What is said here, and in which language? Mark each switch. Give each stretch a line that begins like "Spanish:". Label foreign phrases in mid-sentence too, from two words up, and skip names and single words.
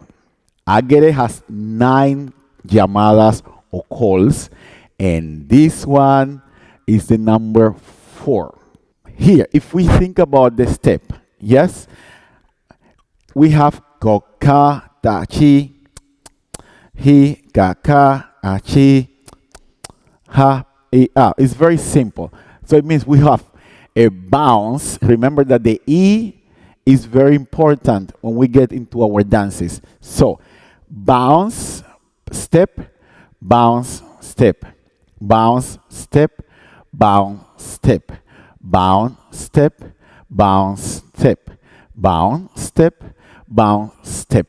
English: Agere has 9 llamadas or calls, and this one is the number 4. Here, if we think about the step, yes, we have koka, tachi, hi, kaka, achi, ha, e, a. It's very simple. So it means we have a bounce. Remember that the E is very important when we get into our dances. So bounce, step, bounce, step, bounce, step, bounce, step, bounce, step, bounce, step, bounce, step, bounce, step.